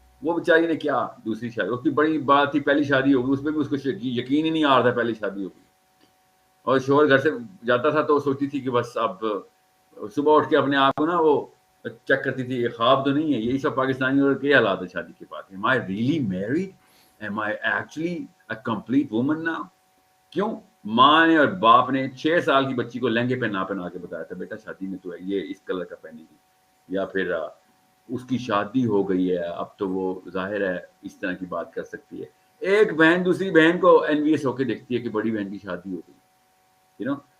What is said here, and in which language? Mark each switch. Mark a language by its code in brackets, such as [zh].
[ur] وہ بیچاری نے کیا دوسری شادی, اس کی بڑی بات تھی پہلی شادی ہوگی, اس پہ بھی اس کو یقین ہی نہیں آ رہا تھا پہلی شادی ہوگی, اور شوہر گھر سے جاتا تھا تو وہ سوچتی تھی کہ بس اب صبح اٹھ کے اپنے آپ کو نا وہ چیک کرتی تھی یہ خواب تو نہیں ہے. یہی سب پاکستانیوں کے حالات ہے شادی کے بعد. [en] Am I really married? Am I actually a complete woman now? [ur] کیوں ماں نے اور باپ نے 6 سال کی بچی کو لہنگے پہنا کے بتایا تھا بیٹا شادی میں تو ہے یہ اس کلر کا پہنے گی, یا پھر اس کی شادی ہو گئی ہے اب تو وہ ظاہر ہے اس طرح کی بات کر سکتی ہے. ایک بہن دوسری بہن کو انویس ہو کے دیکھتی ہے کہ بڑی بہن کی شادی ہو گئی.